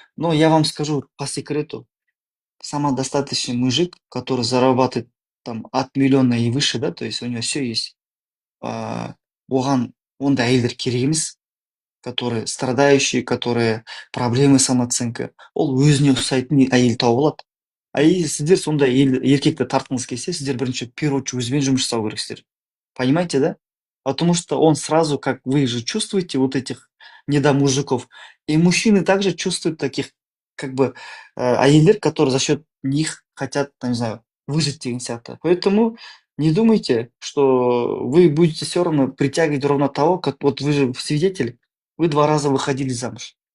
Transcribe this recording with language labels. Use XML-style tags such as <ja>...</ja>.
<ru>Но я вам скажу по секрету, самодостаточный мужик, который зарабатывает там от миллиона и выше, да, то есть у него все есть,</ru> <kk>оған ондай әйелдер керек емес,</kk> <ru>которые страдающие, которые проблемы самооценка.</ru> <kk>Ол өзіне ұқсайтын әйел тауып алады. А егер сіздер сондай еркекті тартқыңыз келсе, сіздер бірінші</kk> <ru>в первую очередь</ru> <kk>өзімен жұмыс жасау керексіздер.</kk> <ru>Понимаете, да? Потому что он сразу, как вы же чувствуете вот этих недомужиков, и мужчины также чувствуют таких, как бы, әйелдер, которые за счет них хотят, там, не знаю, выжить</ru> <kk>деген сияқты.</kk> <ru>Поэтому не думайте, что вы будете все равно притягивать ровно того, как вот вы же свидетель, вы 2 раза выходили замуж.</ru>